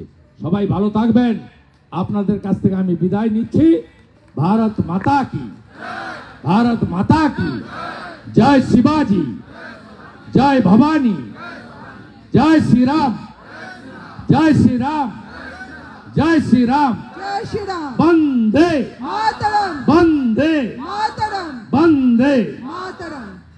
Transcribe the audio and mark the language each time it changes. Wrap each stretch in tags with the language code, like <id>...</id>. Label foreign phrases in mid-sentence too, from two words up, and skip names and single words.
<bn>সবাই ভালো থাকবেন। আপনাদের কাছ থেকে আমি বিদায় নিচ্ছি।</bn> <hi>भारत माता की, भारत माता की जय। शिवाजी, जय भवानी, जय श्री राम, जय श्री राम, जय श्री राम, जय श्री राम।</hi> <sa>বন্দে मातरम, বন্দে मातरम। वंदे मातरम।</sa>